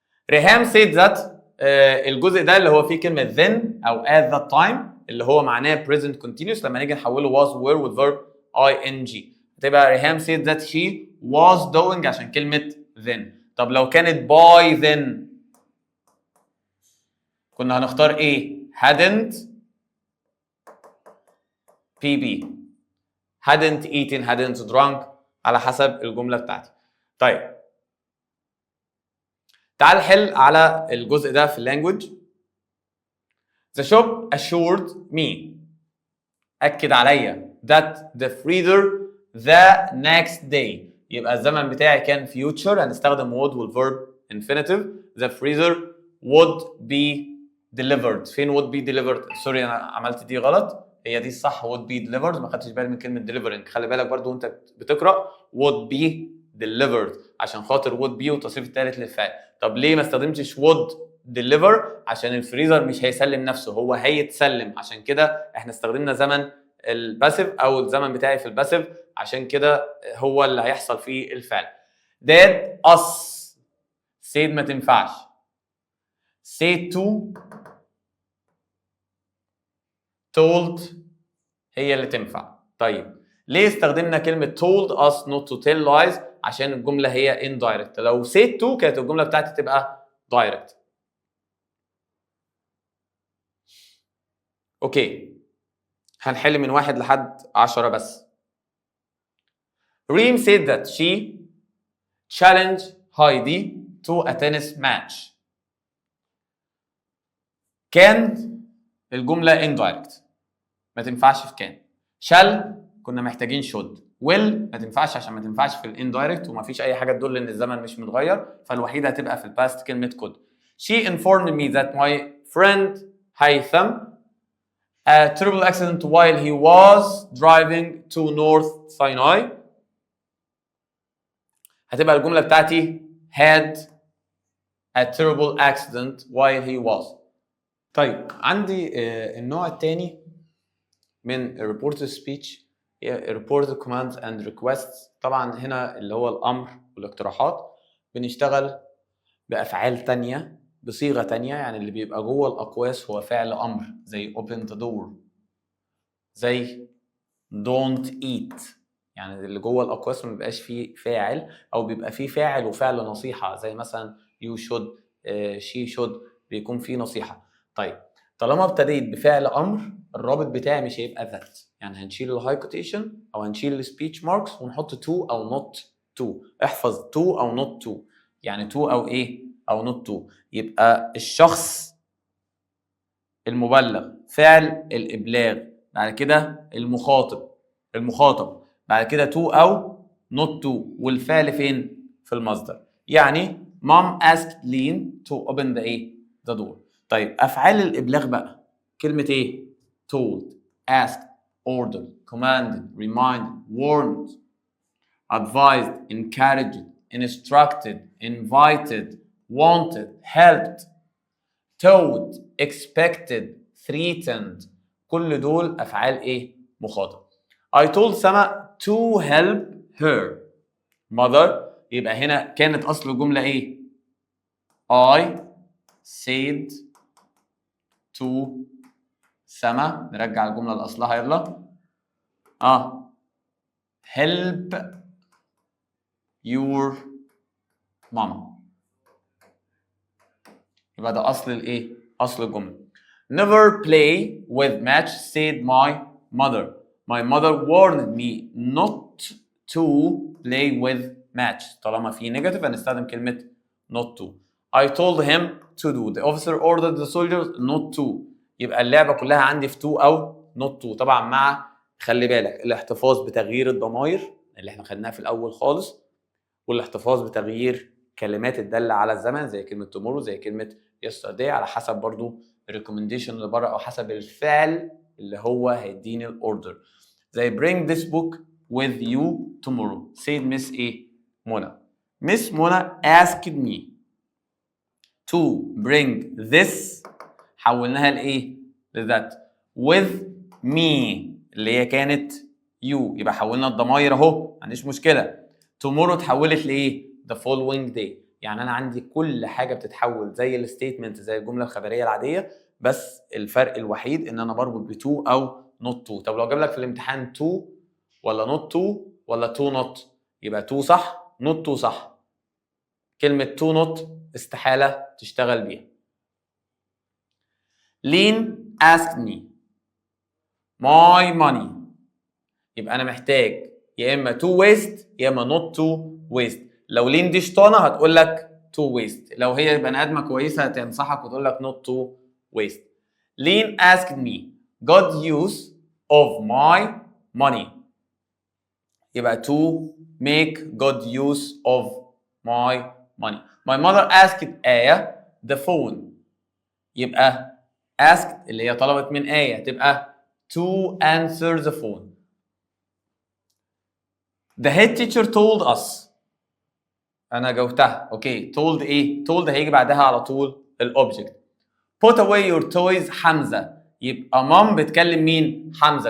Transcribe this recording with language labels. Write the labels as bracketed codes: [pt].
[ar] ريهام [en] said that [ar] الجزء ده اللي هو فيه كلمة then أو at that time اللي هو معناه present continuous، لما نيجي نحوله [en] was were with verb ing [ar] هتبقى ريهام [en] said that she was doing [ar] عشان كلمة then. طب لو كانت by then كنا هنختار ايه؟ [en] hadn't PB، hadn't eaten، hadn't drunk، [ar] على حسب الجملة بتاعتي. طيب تعال نحل على الجزء ده في اللانجوج. [en] The shop assured me. [ar] أكد عليا [en] that the freezer the next day. [ar] يبقى الزمن بتاعي كان future، هنستخدم [en] would والverb infinitive. The freezer would be delivered. [ar] فين [en] would be delivered؟ [ar] سوري أنا عملت دي غلط، هي دي الصح would be delivered، ما خدتش بالي من كلمة delivering. خلي بالك برضو وأنت بتقرأ [en] would be delivered [ar] عشان خاطر would be والتصريف الثالث للفعل. طب ليه ما استخدمتش would deliver؟ عشان الفريزر مش هيسلم نفسه، هو هيتسلم، عشان كده احنا استخدمنا زمن الباسيف او الزمن بتاعي في الباسيف، عشان كده هو اللي هيحصل فيه الفعل. [en] did us said [ar] ما تنفعش. [en] said to told [ar] هي اللي تنفع. طيب ليه استخدمنا كلمة [en] told us not to tell lies؟ [ar] عشان الجملة هي indirect. لو said to كانت الجملة بتاعتي تبقى direct. اوكي هنحل من 1 لحد 10 بس. [en] ريم said that she challenged Heidi to a tennis match. [ar] كان الجملة indirect ما تنفعش في كان. shall كنا محتاجين should. will ما تنفعش عشان ما تنفعش في indirect وما فيش أي حاجة تدل إن الزمن مش متغير، فالوحيدة هتبقى في past كلمة could. [en] She informed me that my friend Haytham a terrible accident while he was driving to North Sinai. [ar] هتبقى الجملة بتاعتي [en] had a terrible accident while he was. [ar] طيب عندي النوع الثاني من [en] reported speech reported commands and requests. [ar] طبعا هنا اللي هو الأمر والاقتراحات بنشتغل بأفعال تانية بصيغة تانية، يعني اللي بيبقى جوه الأقواس هو فعل أمر زي [en] open the door، [ar] زي don't eat، يعني اللي جوه الأقواس ما بيبقاش فيه فاعل أو بيبقى فيه فاعل وفعل نصيحة زي مثلا [en] you should she should، [ar] بيكون فيه نصيحة. طيب طالما ابتديت بفعل أمر الرابط بتاعي مش هيبقى that، يعني هنشيل الهاي كوتيشن أو هنشيل السبيتش ماركس ونحط to أو not to. احفظ to أو not to، يعني to أو إيه أو not to. يبقى الشخص المبلغ فعل الإبلاغ، بعد كده المخاطب بعد كده to أو not to، والفعل فين؟ في المصدر. يعني [en] mom asked Lean to open the door. طيب أفعال الإبلاغ بقى كلمة إيه؟ told، asked، ordered، commanded، reminded، warned، advised، encouraged، instructed، invited، wanted، helped، told، expected، threatened. [ar] كل دول أفعال إيه؟ مخاطب. [en] I told Sama to help her mother. [ar] يبقى هنا كانت أصل الجملة إيه؟ [en] I said to Sama. [ar] نرجع الجملة لأصلها يلا. [en] help your mom. [ar] يبقى ده أصل الإيه؟ أصل الجملة. [en] Never play with match said my mother. My mother warned me not to play with match. [ar] طالما في negative هنستخدم كلمة not to. [en] I told him to do. The officer ordered the soldiers not to. [ar] يبقى اللعبة كلها عندي في to أو not to. طبعا مع خلي بالك الاحتفاظ بتغيير الضمائر اللي احنا خدناها في الأول خالص، والاحتفاظ بتغيير كلمات الدالة على الزمن زي كلمة tomorrow زي كلمة yesterday على حسب برضو recommendation اللي بره او حسب الفعل اللي هو هيديني الاوردر. [en] زي bring this book with you tomorrow said Miss ايه؟ Mona. Miss Mona asked me to bring this، [ar] حولناها لايه؟ لذات. with me اللي هي كانت you، يبقى حولنا الضماير اهو ما عنديش مشكله. [en] tomorrow [ar] اتحولت لايه؟ [en] the following day. [ar] يعني انا عندي كل حاجه بتتحول زي الستيتمنت زي الجمله الخبريه العاديه، بس الفرق الوحيد ان انا بربط ب to او not to. طب لو جاب لك في الامتحان [en] to ولا not to [ar] ولا to not، يبقى to صح not to صح. كلمه to not استحاله تشتغل بيها. [en] Lean asked me my money. [ar] يبقى انا محتاج يا اما to waste يا اما not to waste. لو لين دي شطانه هتقول لك to waste، لو هي بني ادمه كويسه هتنصحك وتقول لك not to waste. [en] Lynn asked me good use of my money. [ar] يبقى [en] to make good use of my money. My mother asked آية the phone. [ar] يبقى asked اللي هي طلبت من آية تبقى [en] to answer the phone. The head teacher told us. [ar] أنا جاوبتها. أوكي. told إيه؟ told هيجي بعدها على طول الأوبجكت. [en] Put away your toys [ar] حمزة. يبقى مام بتكلم مين؟ حمزة.